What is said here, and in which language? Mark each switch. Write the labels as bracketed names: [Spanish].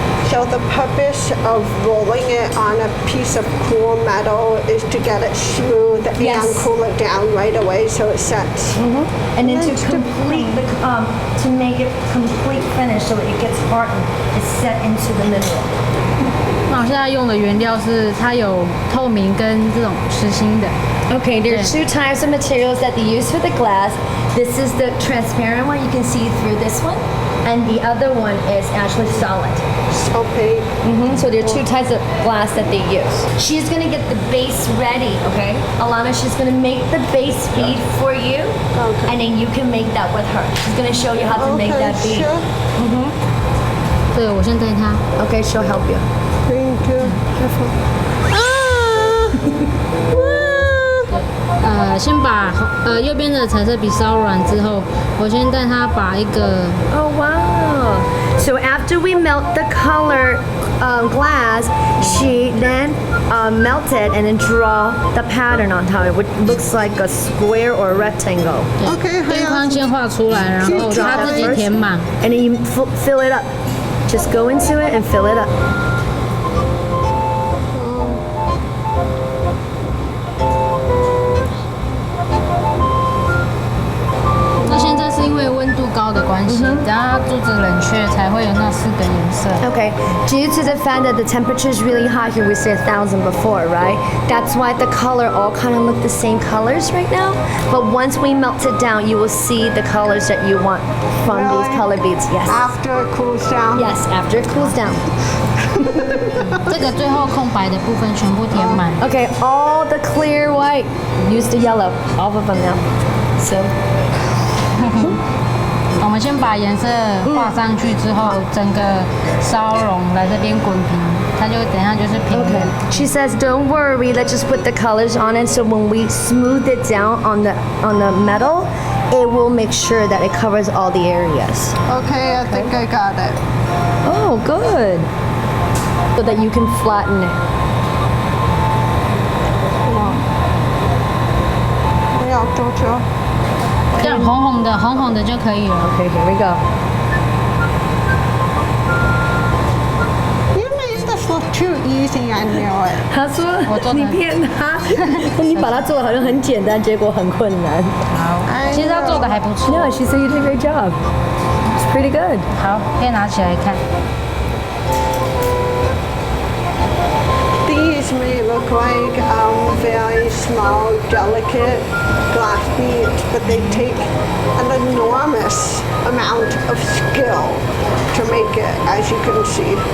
[English] So the purpose of rolling it on a piece of cool metal is to get it smooth Yes. and cool it down right away so it sets. And then to That's the complete the to make it complete finish so it gets hardened, it's set into the mineral. [Chinese] 那我现在用的原料是它有透明跟这种实心的。 [English] Okay, there's 2 types of materials that they use for the glass. This is the transparent one, you can see through this one. And the other one is actually solid. Okay. So there are 2 types of glass that they use. She's gonna get the base ready, okay? Alana, she's gonna make the base bead for you. Okay. And then you can make that with her. She's gonna show you how to make Okay, that bead. sure. [Chinese] 对，我先带它。 [English] Okay, she'll help you. Thank you. Careful. Ah! [Chinese] 先把右边的彩色笔烧软之后，我先带它把一个 [English] Oh wow! So after we melt the color glass, she then melted and then draw the pattern on top, which looks like a square or a rectangle. Okay, [Chinese] 边框先画出来，然后它自己填满。 [English] And then you fill it up. Just go into it and fill it up. [Chinese] 那现在是因为温度高的关系，等它肚子冷却才会有那4个颜色。 [English] Okay, due to the fact that the temperature is really hot here, we said 1,000 before, right? That's why the color all kind of look the same colors right now. But once we melt it down, you will see the colors that you want from these Really? color beads. Yes. After it cools down. Yes, after it cools down. [Chinese] 这个最后空白的部分全部填满。 [English] Okay, all the clear white. Use the yellow. All of them now. So. [Chinese] 我们先把颜色画上去之后，整个烧融来这边滚平，它就等一下就是平的。 [English] Okay. She says, "Don't worry. Let's just put the colors on it. So when we smooth it down on the metal, it will make sure that it covers all the areas." Okay, I think I got it. Oh, good. So that you can flatten it. [Chinese] 我要多久？这样红红的就可以了。 [English] Okay, here we go. You made this look too easy, I knew it. [Chinese] 他说我做得你骗他，你把它做的好像很简单，结果很困难。其实他做的还不错。 [English] No, she said you did a great job. It's pretty good. [Chinese] 好，可以拿起来看。 [English] These These may look like very small, delicate glass beads, but they take an enormous amount of skill to make it, as you can see.